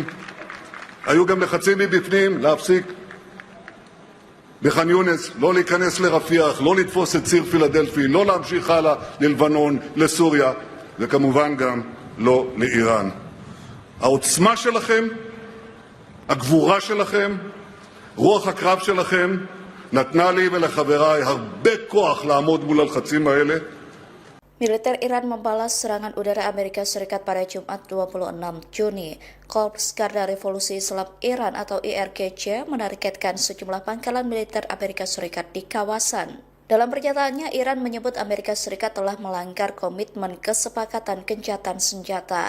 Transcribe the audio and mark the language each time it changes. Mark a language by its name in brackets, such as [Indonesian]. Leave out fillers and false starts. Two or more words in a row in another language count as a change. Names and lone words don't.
[Hebrew] היו גם לחצים מבפנים להפסיק בח'אן יונס, לא להיכנס לרפיח, לא לתפוס את ציר פילדלפי, לא להמשיך הלאה ללבנון, לסוריה, וכמובן גם לא לאיראן. העוצמה שלכם, הגבורה שלכם, רוח הקרב שלכם, נתנה לי ולחבריי הרבה כוח לעמוד מול הלחצים האלה. [Indonesian] Militer Iran membalas serangan udara Amerika Serikat pada Jumat 26 Juni. Korps Garda Revolusi Islam Iran atau IRGC menargetkan sejumlah pangkalan militer Amerika Serikat di kawasan. Dalam pernyataannya, Iran menyebut Amerika Serikat telah melanggar komitmen kesepakatan gencatan senjata.